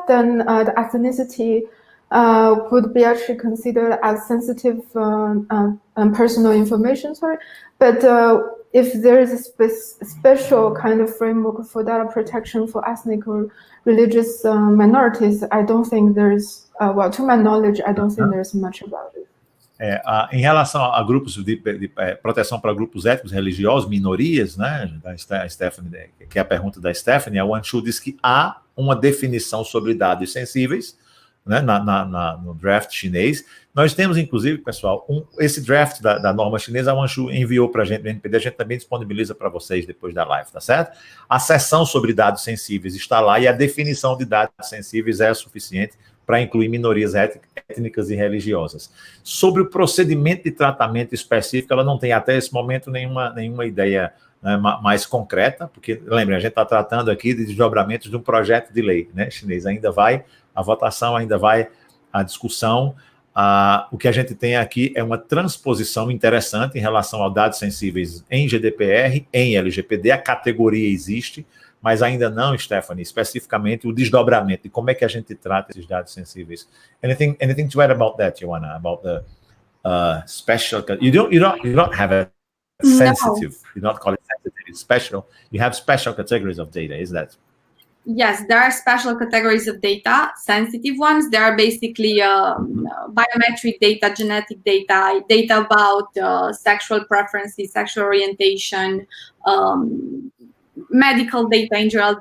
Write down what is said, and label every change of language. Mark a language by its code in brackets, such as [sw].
[en] Then the ethnicity would be actually considered as sensitive personal information. But if there is a special kind of framework for data protection for ethnic or religious minorities, I don't think there's, well, to my knowledge, I don't think there's much about it. [pt] Em relação a grupos de proteção para grupos étnicos, religiosos, minorias, né, da Stephanie, que é a pergunta da Stephanie, a Wanshu diz que há uma definição sobre dados sensíveis, né, no draft chinês. Nós temos, inclusive, pessoal, esse draft da norma chinesa, a Wanshu enviou para a gente no INPD, a gente também disponibiliza para vocês depois da live, tá certo? A seção sobre dados sensíveis está lá e a definição de dados sensíveis é suficiente para incluir minorias étnicas e religiosas. Sobre o procedimento de tratamento específico, ela não tem até esse momento nenhuma ideia, né, mais concreta, porque, lembrem, a gente está tratando aqui de desdobramentos de um projeto de lei, né, chinês. Ainda vai a votação, ainda vai a discussão. O que a gente tem aqui é uma transposição interessante em relação aos dados sensíveis em GDPR, em LGPD. A categoria existe, mas ainda não, Stephanie, especificamente o desdobramento, de como é que a gente trata esses dados sensíveis. [en] Anything to add about that, Ioanna, about the special? You don't have a sensitive, you don't call it sensitive, it's special. You have special categories of data, is that? Yes, there are special categories of data, sensitive ones. There are basically biometric data, genetic data, data about sexual preferences, sexual orientation, medical data in general.